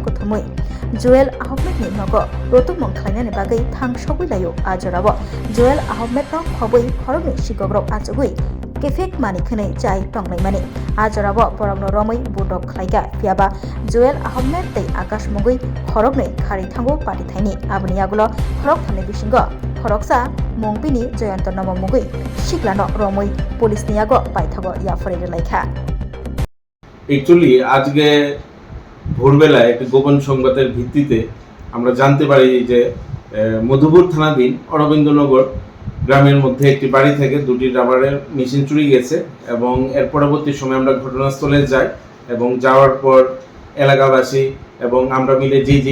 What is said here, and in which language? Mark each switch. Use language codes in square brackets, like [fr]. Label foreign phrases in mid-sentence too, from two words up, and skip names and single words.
[trp] kuthumui Joel Ahmed ni nogo rutukmung khlainani bagai thangsogui layo ajorabo Joel Ahmed no khoboi khorokni sikogrok achugui Kefek mani khane chai tonglai mani ajorabo porogno romoi budok khlaiga piaba Joel Ahmed tei Akash Mugui khorokni khari thango pati thaini abni agulo khorok thane bisingo khoroksa mongpini Joyanto Namo Mugui siklano romoi police niago paithago yafore laikha [bn] Actually আজকে ভোরবেলায় একটি গোপন সংবাদের ভিত্তিতে আমরা জানতে পারি যে মধুপুর থানাধীন অরবিন্দনগর গ্রামের মধ্যে একটি বাড়ি থেকে দুটি রাবারের মেশিন চুরি গেছে এবং এর পরবর্তী সময় আমরা ঘটনাস্থলে যাই এবং যাওয়ার পর এলাকাবাসী এবং আমরা মিলে যে